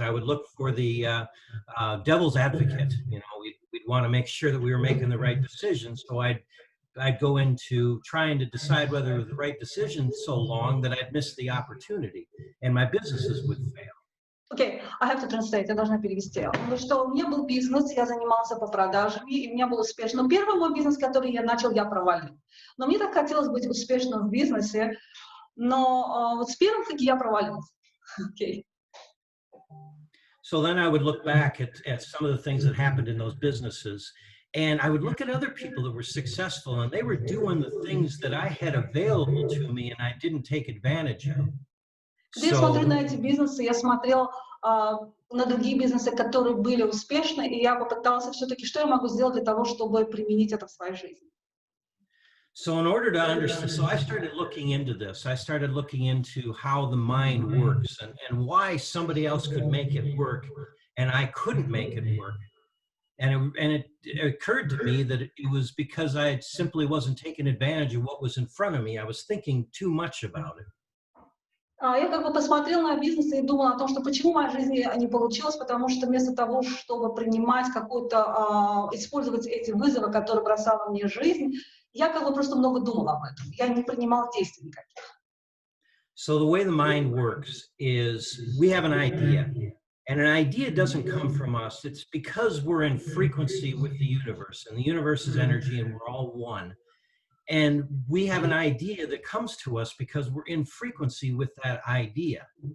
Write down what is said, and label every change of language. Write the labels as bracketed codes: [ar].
[en] I would look for the devil's advocate. You know, we'd want to make sure that we were making the right decision. So I'd go into trying to decide whether it was the right decision so long that I'd miss the opportunity, and my businesses would fail. Okay, I have to translate, [ru] я должна перевести. Потому что у меня был бизнес, я занимался по продажам, и у меня был успешно. Но первый мой бизнес, который я начал, я провалил. Но мне так хотелось быть успешным в бизнесе, но вот с первым таки я провалился. [en] Okay. So then I would look back at some of the things that happened in those businesses, and I would look at other people that were successful, and they were doing the things that I had available to me and I didn't take advantage of. [ru] Когда я смотрю на эти бизнесы, я смотрел на другие бизнесы, которые были успешны, и я попытался все-таки, что я могу сделать для того, чтобы применить это в своей жизни. [en] So in order to understand, so I started looking into this. I started looking into how the mind works and why somebody else could make it work and I couldn't make it work. And it occurred to me that it was because I simply wasn't taking advantage of what was in front of me. I was thinking too much about it. [ru] Я как бы посмотрела на бизнес и думала о том, что почему в моей жизни не получилось, потому что вместо того, чтобы принимать какой-то, использовать эти вызовы, которые бросала мне жизнь, я как бы просто много думала об этом. Я не принимала действий никаких. [en] So the way the mind works is we have an idea, and an idea doesn't come from us. It's because we're in frequency with the universe, and the universe is energy, and we're all one. And we have an idea that comes to us because we're in frequency with that idea.